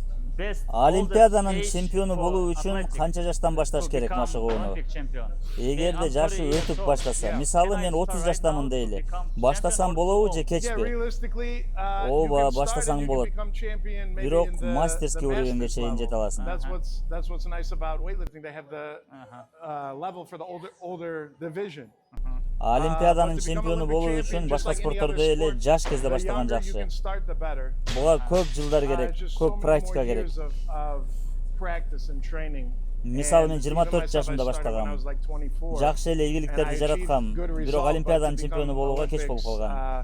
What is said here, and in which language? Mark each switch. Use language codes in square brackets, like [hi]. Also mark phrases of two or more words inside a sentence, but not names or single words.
[ky] What's Олимпиаданын чемпиону болуу үчүн канча жаштан башташ керек машыгууну? Эгерде жашы өтүп баштаса, мисалы мен 30 жаштамын дейли. Баштасам болобу же кечпи? Ооба, баштасаң болот. Бирок [ru] мастерский уровеньге [ky] чейин жете аласың. [en] That's what's nice about weightlifting. They have the level for the older division. [ky] Олимпиаданын чемпиону болуу үчүн башка спорттордо эле жаш кезде баштаган жакшы. Буга көп жылдар керек, көп практика керек. Мисалы мен 24 жашымда баштагам. Жакшы эле ийгиликтерди жараткам, бирок Олимпиаданын чемпиону болууга кеч болуп калгам.